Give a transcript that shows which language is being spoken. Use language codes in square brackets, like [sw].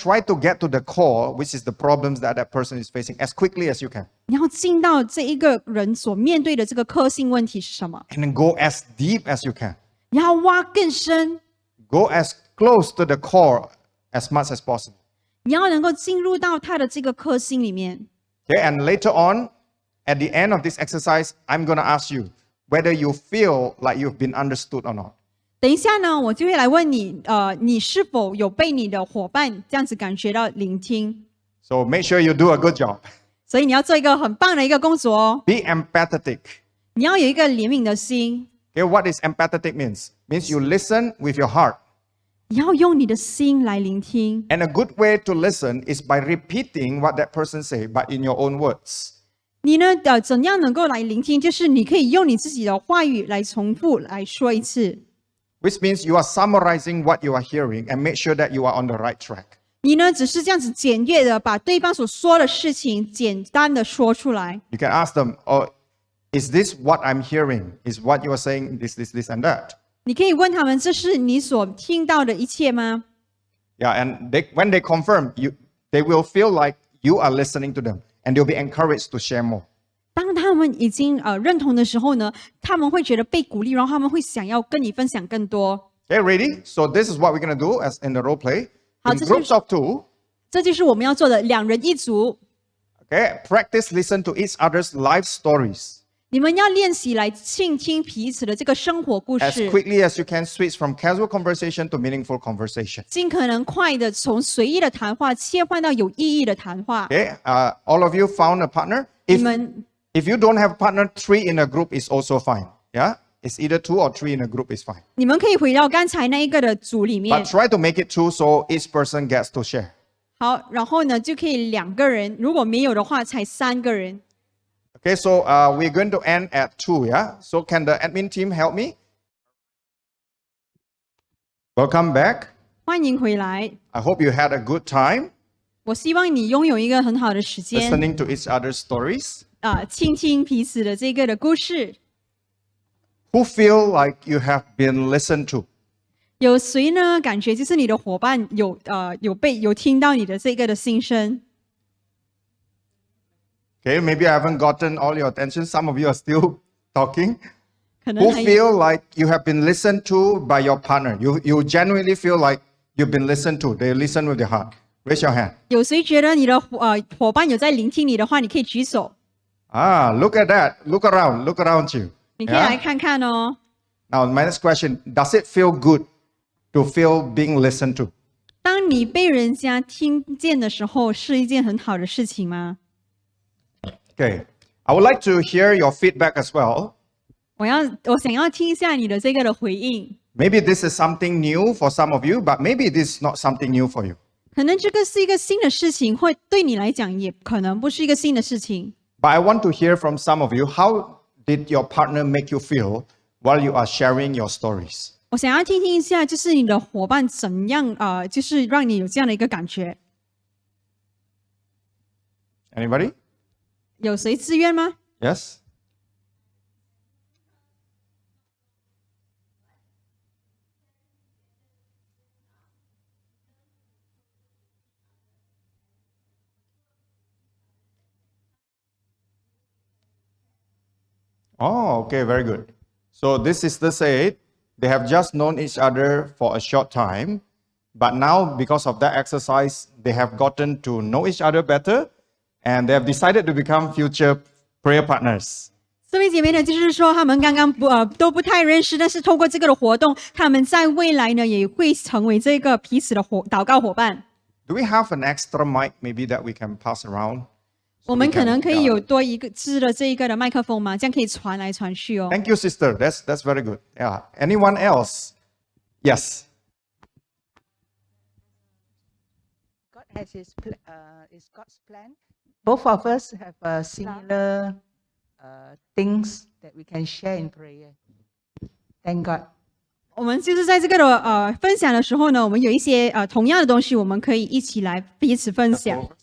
[en] Try to get to the core, which is the problems that person is facing, as quickly as you can. [zh] 你要进到这一个人所面对的这个核心问题是什么？ [en] And then go as deep as you can. [zh] 你要挖更深， [en] Go as close to the core as much as possible. [zh] 你要能够进入到他的这个核心里面。 [en] Okay, and later on, at the end of this exercise, I'm going to ask you whether you feel like you've been understood or not. [zh] 等一下呢，我就会来问你，你是否有被你的伙伴这样子感觉到聆听？ [en] So make sure you do a good job. [zh] 所以你要做一个很棒的一个工作哦。 [en] Be empathetic. [zh] 你要有一个怜悯的心， [en] Okay, what is empathetic means? Means you listen with your heart. [zh] 你要用你的心来聆听。 [en] And a good way to listen is by repeating what that person say, but in your own words. [zh] 你呢，怎样能够来聆听？就是你可以用你自己的话语来重复来说一次。 [en] Which means you are summarizing what you are hearing and make sure that you are on the right track. [zh] 你呢，只是这样子简略的把对方所说的事情简单的说出来。 [en] You can ask them, oh, is this what I'm hearing? Is what you are saying this, and that? [zh] 你可以问他们：“这是你所听到的一切吗 [en] Yeah, and when they confirm, they will feel like you are listening to them and they'll be encouraged to share more.？” [zh] 当他们已经认同的时候呢，他们会觉得被鼓励，然后他们会想要跟你分享更多。 [en] Okay, ready? So this is what we're going to do as in the role play. [zh] 好， [en] In [zh] 这是 [en] groups of 2, [zh] 这就是我们要做的，2人1组。 [en] okay, practice listen to each other's life stories. [zh] 你们要练习来倾听彼此的这个生活故 [en] As [zh] 事， [en] quickly as you can switch from casual conversation to meaningful conversation. [zh] 尽可能快的从随意的谈话切换到有意义的谈话。 [en] Okay, all of you found a partner? [zh] 你们 [en] If you don't have a partner, 3 in a group is also fine. Yeah, it's either 2 or 3 in a group is fine. [zh] 你们可以回到刚才那一个的组里面 [en] But，try to make it 2 so each person gets to share. [zh] 好，然后呢就可以2个人，如果没有的话才3个人。 [en] Okay, so we're going to end at 2, yeah? So can the admin team help me? Welcome back. [zh] 欢迎回来， [en] I hope you had a good time [zh] 我希望你拥有一个很好的时间 [en] listening to each other's stories. [zh] 倾听彼此的这个的故事。 [en] Who feel like you have been listened to? [zh] 有谁呢？感觉就是你的伙伴有听到你的这个的心声。 [en] Okay, maybe I haven't gotten all your attention. Some of you are still talking. [zh] 可能 [en] Who [zh] 还 [en] feel like you have been listened to by your partner? You genuinely feel like you've been listened to. They listen with their heart. Raise your hand. [zh] 有谁觉得你的伙伴有在聆听你的话，你可以举手， [en] Look at that. Look around you. [zh] 你可以 [en] Yeah? [zh] 来看看哦。 [en] Now, my next question, does it feel good to feel being listened to? [zh] 当你被人家听见的时候，是一件很好的事情吗？ [en] Okay. I would like to hear your feedback as well. [zh] 我想要听一下你的这个的回应。 [en] Maybe this is something new for some of you, but maybe this is not something new for you. [zh] 可能这个是一个新的事情，或对你来讲也可能不是一个新的事情。 [en] But I want to hear from some of you, how did your partner make you feel while you are sharing your stories? [zh] 我想要听听一下，就是你的伙伴怎样就是让你有这样的一个感觉。 [en] Anybody? [zh] 有谁自愿吗？ [en] Yes? Oh, okay, very good. So this sister said they have just known each other for a short time, but now because of that exercise, they have gotten to know each other better, and they have decided to become future prayer partners. [zh] 这位姐妹呢，就是说他们刚刚都不太认识，但是透过这个的活动，他们在未来呢也会成为这个彼此的祷告伙伴。 [en] Do we have an extra mic maybe that we can pass around? [zh] 我们可能可以有多一个支的这一个的麦克风吗？这样可以传来传去哦。 [en] Thank you, sister. That's very good. Yeah. Anyone else? Yes. God has is God's plan. Both of us have similar things that we can share in prayer. Thank God. [zh] 我们就是在这个的分享的时候呢，我们有一些同样的东西，我们可以一起来彼此分享。